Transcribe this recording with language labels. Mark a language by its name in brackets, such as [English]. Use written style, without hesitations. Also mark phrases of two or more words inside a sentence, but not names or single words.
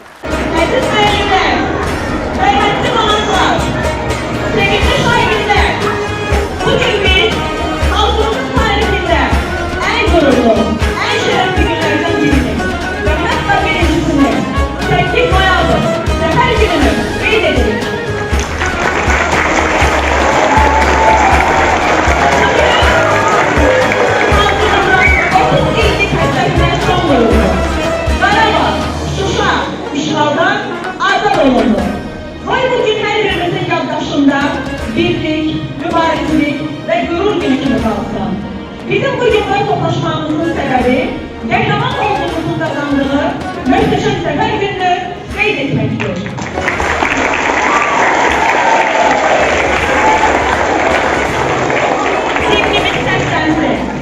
[Azerbaijani] Əziz müəllimlər, hörmətli qonaqlar, sevgili şagirdlər, bugün biz xalqımız tarixində ən qürurlu, ən şərəfli günlərdən birini və hətta birincisini 8 noyabr Zəfər gününü qeyd edirik. Vay bugün her birimizin yaddaşında birlik, mübarizlik ve gurur günü kimi kalsın. Bizim bu yılda toplaşmamızın sebebi, qəhrəman olduğumuzun kazandığı möhtəşəm Zəfər gününü qeyd etməkdir. Sevgimiz səslənsin.